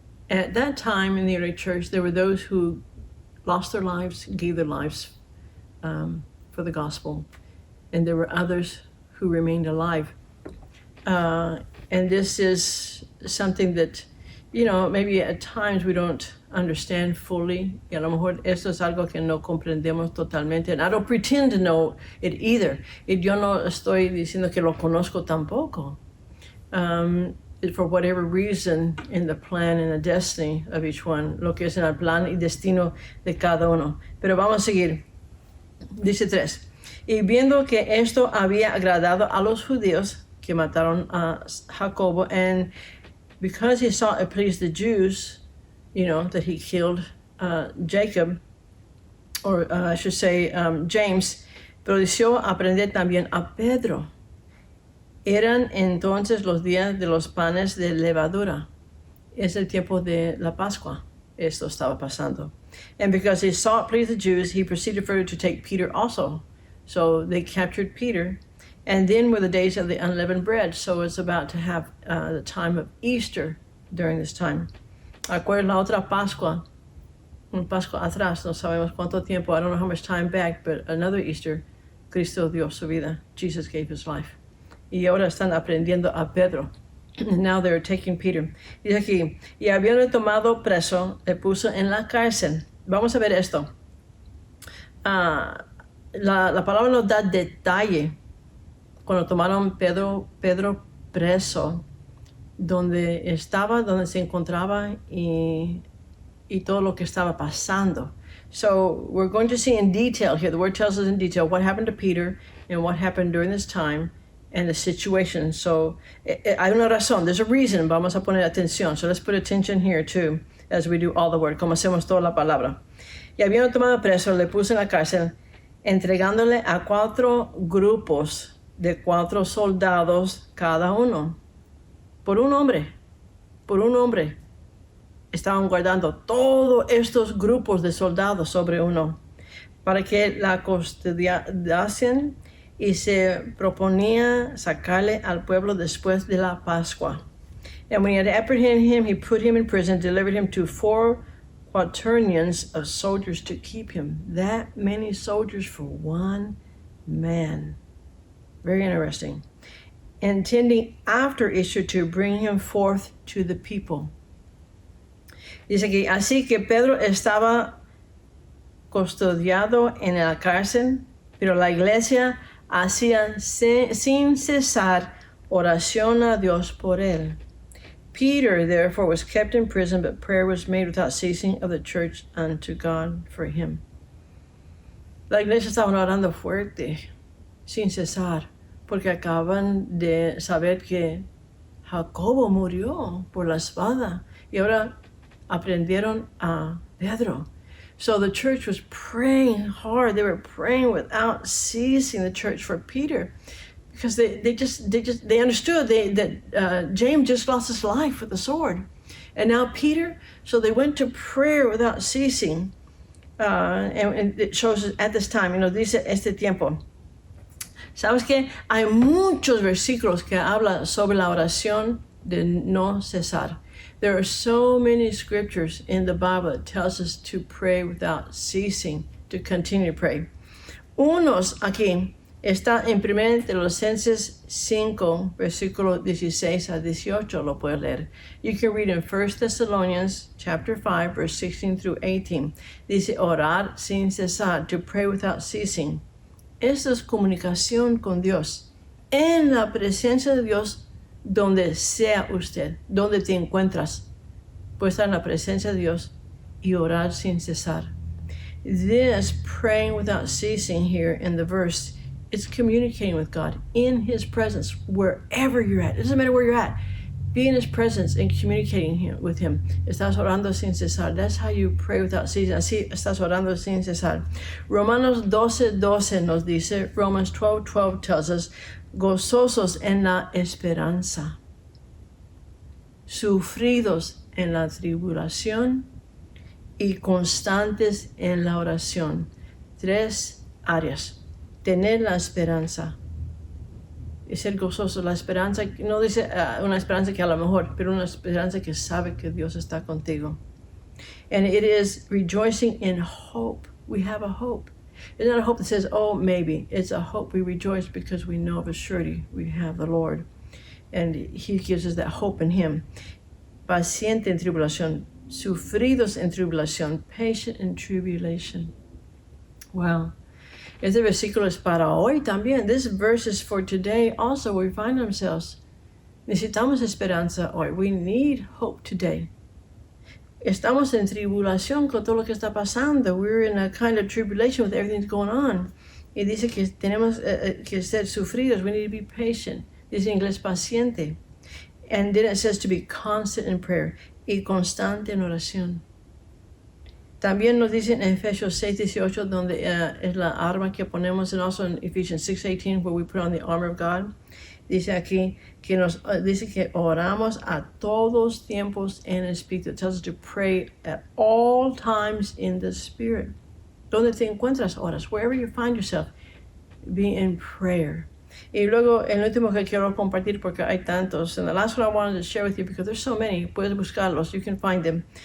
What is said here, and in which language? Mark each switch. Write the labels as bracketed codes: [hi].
[en] At that time in the early church, there were those who lost their lives, gave their lives for the gospel. And there were others who remained alive. And this is something that, maybe at times we don't understand fully. [es] Y a lo mejor esto es algo que no comprendemos totalmente. [en] And I don't pretend to know it either. [es] Y yo no estoy diciendo que lo conozco tampoco. [en] For whatever reason, in the plan and the destiny of each one, [es] lo que es en el plan y destino de cada uno. Pero vamos a seguir. Dice 3. Y viendo que esto había agradado a los judíos que mataron a Jacobo, [en] and because he saw it pleased the Jews, that he killed Jacob, or I should say James, [es] pero deseó aprender también a Pedro. Eran entonces los días de los panes de levadura. Es el tiempo de la Pascua. Esto estaba pasando. [en] And because he saw it pleased the Jews, he proceeded further to take Peter also. So they captured Peter. And then were the days of the unleavened bread. So it's about to have the time of Easter during this time. [es] Acuérdense la otra Pascua, un Pascua atrás, no sabemos cuánto tiempo, [en] I don't know how much time back, but another Easter, [es] Cristo dio su vida. [en] Jesus gave his life. [es] Y ahora están aprendiendo a Pedro. [en] Now they're taking Peter. [es] Dice aquí, y habiendo tomado preso, le puso en la cárcel. Vamos a ver esto. La palabra nos da detalle cuando tomaron Pedro preso, donde se encontraba y todo lo que estaba pasando. [en] So we're going to see in detail here, the word tells us in detail what happened to Peter and what happened during this time and the situation. [es] So hay una razón, [en] there's a reason, [es] vamos a poner atención. [en] So let's put attention here too, as we do all the word, [es] como hacemos toda la palabra. Y habiendo tomado preso, le puso en la cárcel, entregándole a 4 grupos de 4 soldados cada uno. Por un hombre. Estaban guardando todos estos grupos de soldados sobre uno, para que la custodiasen, y se proponía sacarle al pueblo después de la Pascua. [en] And when he had apprehended him, he put him in prison, delivered him to 4 quaternions of soldiers to keep him. That many soldiers for one man. Very interesting. Intending after Easter to bring him forth to the people. [es] Dice que así que Pedro estaba custodiado en la cárcel, pero la iglesia hacía sin cesar oración a Dios por él. [en] Peter, therefore, was kept in prison, but prayer was made without ceasing of the church unto God for him. [es] La iglesia estaba orando fuerte, sin cesar, porque acaban de saber que Jacobo murió por la espada y ahora aprendieron a Pedro. [en] So the church was praying hard. They were praying without ceasing, the church, for Peter, because they understood that James just lost his life with the sword, and now Peter. So they went to prayer without ceasing, and it shows at this time. [es] Dice este tiempo. ¿Sabes qué? Hay muchos versículos que hablan sobre la oración de no cesar. [en] There are so many scriptures in the Bible that tells us to pray without ceasing, to continue to pray. [es] Unos aquí está en 1 Tesalonicenses 5, versículo 16 a 18, lo puedes leer. [en] You can read in 1 Thessalonians chapter 5, verse 16 through 18. [es] Dice, orar sin cesar, [en] to pray without ceasing. [es] Esta es comunicación con Dios, en la presencia de Dios, donde sea usted, donde te encuentras, puedes estar en la presencia de Dios y orar sin cesar. [en] This praying without ceasing here in the verse It's communicating with God in His presence, wherever you're at. It doesn't matter where you're at. Be in His presence and communicating with Him. [es] Estás orando sin cesar. [en] That's how you pray without ceasing. [es] Así estás orando sin cesar. Romanos 12:12 nos dice, [en] Romans 12:12 tells us, [es] gozosos en la esperanza, sufridos en la tribulación y constantes en la oración. 3 áreas. Tener la esperanza y ser gozoso. La esperanza, no dice una esperanza que a lo mejor, pero una esperanza que sabe que Dios está contigo. [en] And it is rejoicing in hope. We have a hope. It's not a hope that says, oh, maybe. It's a hope. We rejoice because we know of a surety we have the Lord. And He gives us that hope in Him. [es] Paciente en tribulación. Sufridos en tribulación. [en] Patient in tribulation. Wow. [es] Este versículo es para hoy también. [en] This verse is for today also. We find ourselves. [es] Necesitamos esperanza hoy. [en] We need hope today. [es] Estamos en tribulación con todo lo que está pasando. [en] We're in a kind of tribulation with everything that's going on. [es] Y dice que tenemos que ser sufridos. [en] We need to be patient. [es] Dice en inglés paciente. [en] And then it says to be constant in prayer. [es] Y constante en oración. También nos dice en Efesios 6:18, donde es la arma que ponemos, [en] and also in Ephesians 6:18, where we put on the armor of God. [es] Dice aquí que dice que oramos a todos tiempos en el Espíritu. [en] It tells us to pray at all times in the Spirit. [es] Donde te encuentras, oras, [en] wherever you find yourself, be in prayer. [es] Y luego el último que quiero compartir, porque hay tantos, [en] and the last one I wanted to share with you because there's so many, [es] puedes buscarlos, [en] you can find them.